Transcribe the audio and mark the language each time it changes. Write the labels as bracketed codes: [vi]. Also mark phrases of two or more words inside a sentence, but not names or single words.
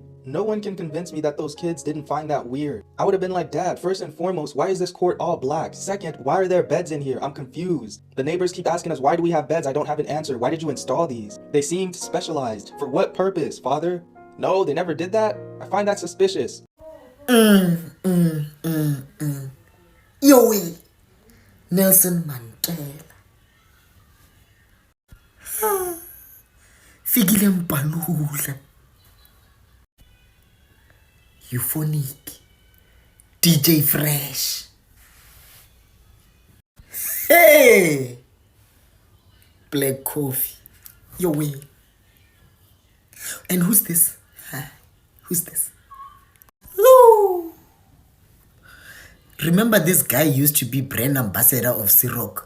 [en] No one can convince me that those kids didn't find that weird. I would have been like, Dad, first and foremost, why is this court all black? Second, why are there beds in here? I'm confused. The neighbors keep asking us, why do we have beds? I don't have an answer. Why did you install these? They seemed specialized. For what purpose, Father? No, they never did that? I find that suspicious. Yo, Nelson Mandela. Fikile Mbalula. Euphonic. DJ Fresh. Hey! Black Coffee. Yo, and who's this? Who's this? Ooh. Remember this guy used to be brand ambassador of Ciroc.